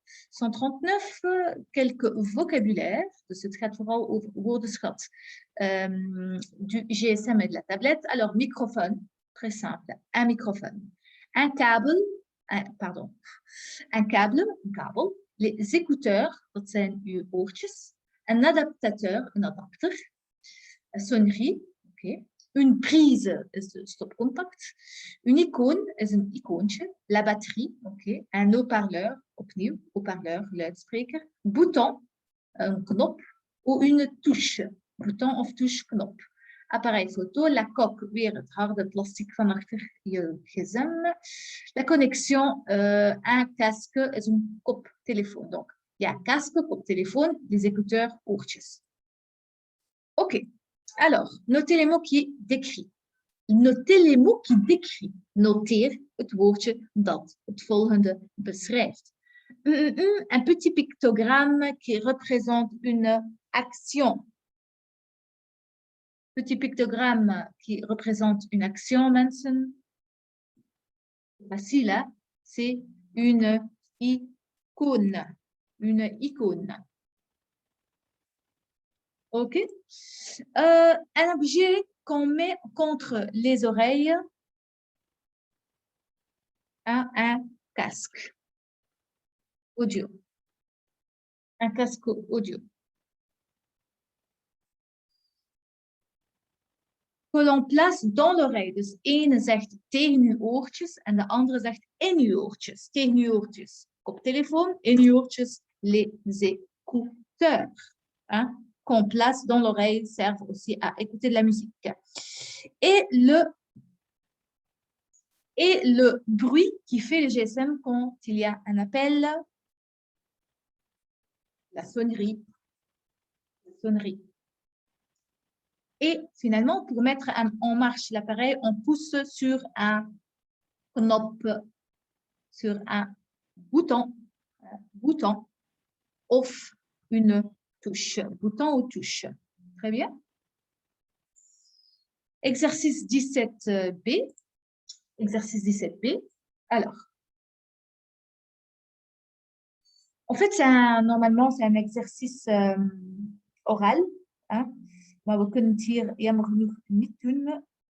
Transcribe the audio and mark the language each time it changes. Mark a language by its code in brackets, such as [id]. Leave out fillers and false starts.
[fr] 139, quelques vocabulaires. [nl] Dus het gaat vooral over woordenschat [fr] du GSM et de la tablette. Alors, microphone, très simple. Un microphone. Un câble, un kabel. Les écouteurs, [nl] dat zijn uw oortjes. [fr] Un adaptateur, [nl] een adapter. Een sonnerie, oké. [fr] Une prise [nl] is de stopcontact. [fr] Une icône [nl] is een icoontje. [fr] La batterie, oké. Un haut-parleur, opnieuw, haut-parleur, luidspreker. [nl] Bouton, een knop. [fr] Ou une touche, bouton of touche, knop. Appareil photo, la coque, [nl] weer het harde plastic van achter je gsm. [fr] La connexion, un casque [nl] is een koptelefoon. [fr] Donc, il y a casque, koptelefoon, les écouteurs, oortjes. Oké. Alors, notez les mots qui décrit. Notez les mots qui décrit. [nl] Noteer het woordje dat het volgende beschrijft. [fr] Un petit pictogramme qui représente une action. Petit pictogramme qui représente une action, mensen. Facile, hein? C'est une icône. Une icône. OK. Un objet qu'on met contre les oreilles. Un casque audio. Un casque audio. Que l'on place dans l'oreille. [nl] Dus ene zegt tegen uw oortjes en de andere zegt in uw oortjes. Tegen uw oortjes. Koptelefoon, in uw oortjes, [fr] les écouteurs. [nl] Hein? [fr] Qu'on place dans l'oreille servent aussi à écouter de la musique. Et le bruit qui fait le GSM quand il y a un appel, la sonnerie. Et finalement, pour mettre en marche l'appareil, on pousse sur un knop, sur un bouton of une touche, bouton ou touche. Très bien. Exercice 17B. Exercice 17B. Alors, en fait, normalement, c'est un exercice oral. Hein? [nl] Maar we kunnen het hier jammer genoeg niet doen.